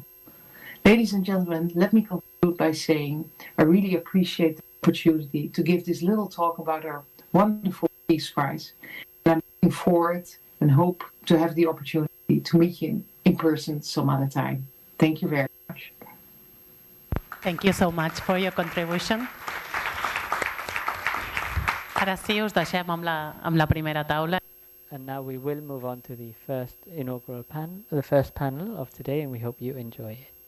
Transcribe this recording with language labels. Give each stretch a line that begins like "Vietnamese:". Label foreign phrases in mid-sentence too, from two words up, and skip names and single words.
English: Ladies and gentlemen, let me conclude by saying I really appreciate the opportunity to give this little talk about our wonderful Peace Prize. And I'm looking forward and hope to have the opportunity to meet you in person some other time. Thank you very much. Thank you so much for your contribution.
Catalan: Ara sí, us deixem amb la primera taula.
English: And now we will move on to the first inaugural panel, the first panel of today, and we hope you enjoy it.